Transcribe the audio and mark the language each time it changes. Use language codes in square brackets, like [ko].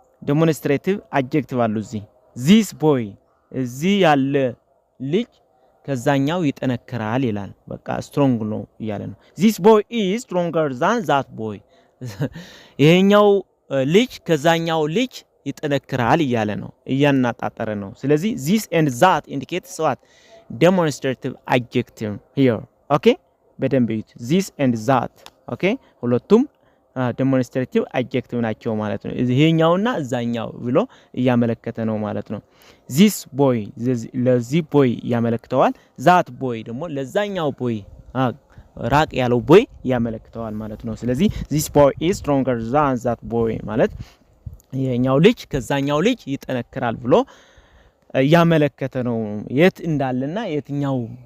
[am] demonstrative adjective አሉ እዚህ። this boy እዚህ ያለ ልጅ ከዛኛው ይጠነክራል ይላል። በቃ strong ነው እያለ ነው። [en] this boy is stronger than that boy [am] ይሄኛው ልጅ ከዛኛው ልጅ ይጠነክራል እያለ ነው፣ እያናጣጣረ ነው። ስለዚህ [en] this and that indicates what? demonstrative adjective here. [am] okay በደንብ ይዩት። this and that ሁለቱም demonstrative adjective ናቸው ማለት ነው። ይሄኛውና እዛኛው ብሎ እያመለከተ ነው ማለት ነው። this boy ለዚህ boy ያመለክተዋል። that boy ደግሞ ለዛኛው boy ራቅ ያለው boy ያመለክተዋል ማለት ነው። ስለዚህ [en] this boy is stronger than that boy [am] ማለት ይሄኛው ልጅ ከዛኛው ልጅ ይጠነክራል ብሎ ያመለከተ ነው። የት እንዳለና የትኛው